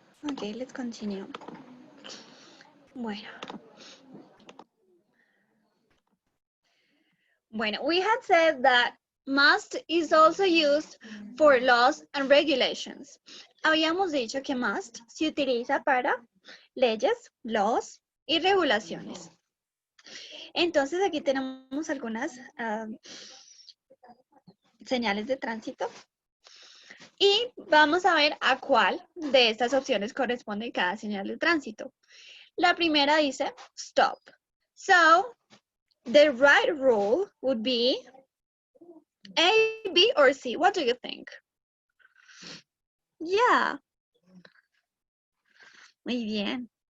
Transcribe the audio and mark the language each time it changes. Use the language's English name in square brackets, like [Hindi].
[English] Okay, let's continue. Bueno, we had said that must is also used for laws and regulations. [Spanish] Habíamos dicho que must se utiliza para leyes, laws y regulaciones. Entonces aquí tenemos algunas señales de tránsito. Y vamos a ver a cuál de estas opciones corresponde cada señal de tránsito. La primera dice stop. [English] So, the right rule would be A, B, or C. What do you think? Yeah. [Spanish] Muy bien.